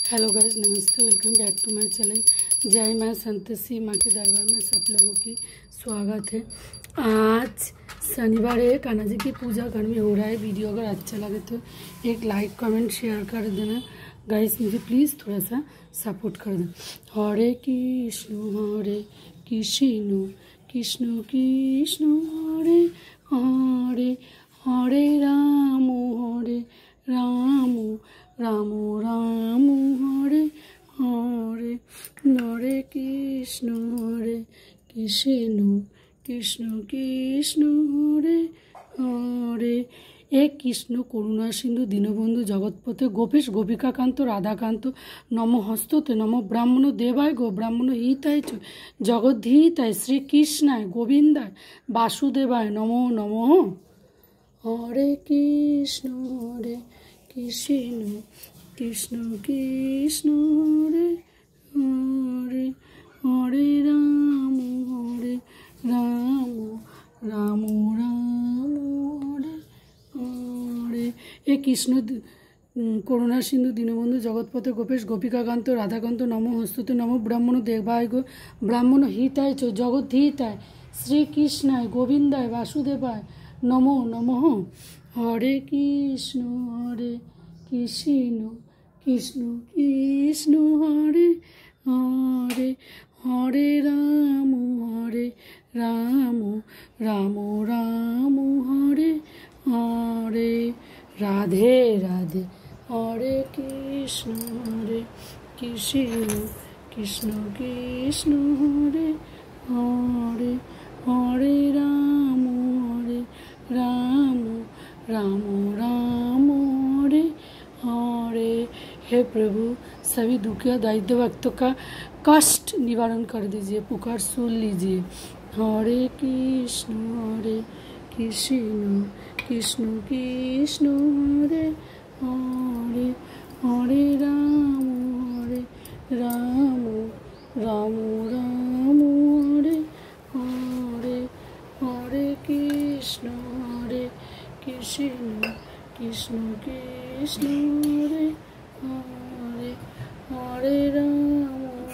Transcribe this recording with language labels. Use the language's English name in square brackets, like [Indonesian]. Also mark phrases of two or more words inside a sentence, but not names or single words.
[English] hello guys, नमस्ते। welcome back to my channel. [Hindi] जय मां संतोषी माँ के दरबार में सब लोगों की स्वागत है। आज शनिवार है, कान्हा जी की पूजा घर में हो रहा है। वीडियो अगर अच्छा लगे तो एक [English] like comment share [Hindi] कर देना गाइस, मुझे प्लीज़ थोड़ा सा सपोर्ट कर देना। [Sanskrit] हरे कृष्ण कृष्ण कृष्ण हरे हरे, हरे राम राम राम हरे हरे, हरे कृष्ण कृष्ण कृष्ण हरे हरे। एक कृष्ण करुणा सिंधु दीनबंधु जगतपते गोपेश गोपिकाकांत राधाकांत नम हस्तते नम ब्राह्मण देवाय गो ब्राह्मण हिताय च जगद्धिताय श्री कृष्णाय गोविंदाय वासुदेवाय नमो नमः। हरे कृष्ण कृष्ण कृष्ण हरे हरे, हरे राम राम हरे हरे। ए कृष्ण करुणा सिंधु दीनबंधु जगतपते गोपेश गोपिकाकांत राधाकांत नम हस्तते नम ब्राह्मण देवाय गो ब्राह्मण हिताय च जगद्धिताय श्री कृष्णाय गोविंदाय वासुदेवाय नमो नमः। हरे कृष्ण कृष्ण कृष्ण हरे हरे, हरे राम राम हरे हरे। [Hindi] राधे राधे। [Sanskrit] हरे कृष्ण कृष्ण कृष्ण हरे हरे, हरे राम राम हरे हरे। [Hindi] हे प्रभु, सभी दुखिया दारिद्र भक्तों का कष्ट निवारण कर दीजिए, पुकार सुन लीजिए। [Sanskrit] हरे कृष्ण कृष्ण कृष्ण हरे हरे, हरे राम राम हरे हरे, हरे कृष्ण कृष्ण कृष्ण हरे हरे, हरे राम